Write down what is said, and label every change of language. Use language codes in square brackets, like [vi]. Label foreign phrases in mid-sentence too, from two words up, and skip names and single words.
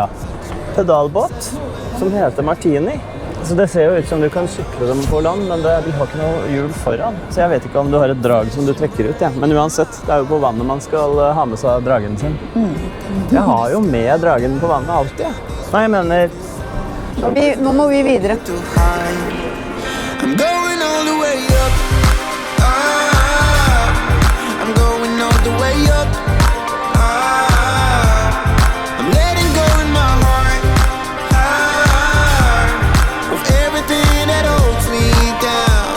[no] Pedalbåt som heter Martini. Så det ser jo ut som du kan sykle dem på land, men de har ikke noe hjul foran. Så jeg vet ikke om du har et drag som du trekker ut. Ja. Men uansett, det er jo på vannet man skal ha med seg dragen sin. Jeg har jo med dragen på vannet alltid. Ja. Nei, jeg mener... Nå må vi videre. [en] I'm going all the way up. I'm going all the way up. I'm letting go in my heart of everything that holds me down.